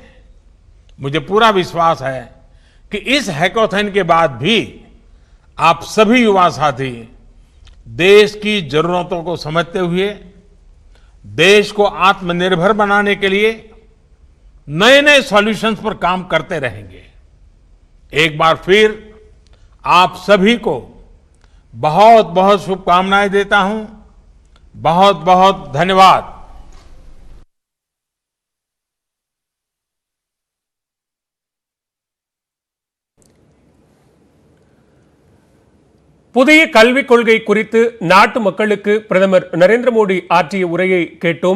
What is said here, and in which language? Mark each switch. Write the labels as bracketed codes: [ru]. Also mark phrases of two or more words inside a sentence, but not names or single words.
[hi] मुझे पूरा विश्वास है कि इस हैकाथॉन के बाद भी आप सभी युवा साथी देश की जरूरतों को समझते हुए देश को आत्मनिर्भर बनाने के लिए नए नए सॉल्यूशंस पर काम करते रहेंगे। एक बार फिर आप सभी को बहुत बहुत शुभकामनाएं देता हूं। बहुत बहुत धन्यवाद। [ta] புதிய கல்விக் கொள்கை குறித்து நாட்டு மக்களுக்கு பிரதமர் நரேந்திர மோடி ஆற்றிய உரையை கேட்டோம்.